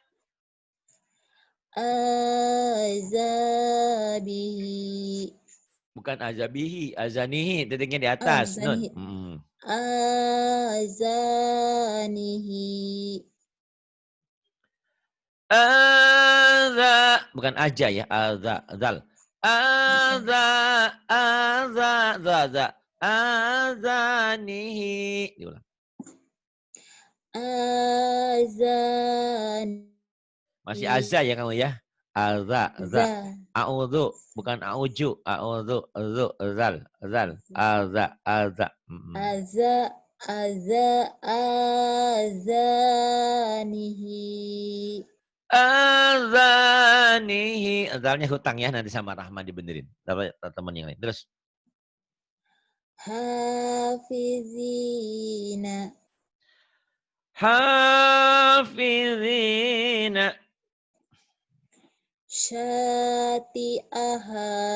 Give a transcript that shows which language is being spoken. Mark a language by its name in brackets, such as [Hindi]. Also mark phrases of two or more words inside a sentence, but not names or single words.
[Indonesian] Azabihi. Bukan azabihi, azanihi. Titiknya di atas. Nun. Azanihi. Azanihi. Aza. Bukan aja ya. Aza. Zal. Bukan. Aza. Aza. Za. Azanihi. Diulang. Azanihi. Masih aza ya kamu ya. Aza. Za. Za. A'udhu. Bukan a'uju. A'udhu. Zu. Zal. Zal. Aza. Aza. Azanihi. Azanihi. Zalnya hutang ya, nanti sama Rahman dibenerin. Teman yang lain. Terus. Hafizina. Hafizina. Syati'aha.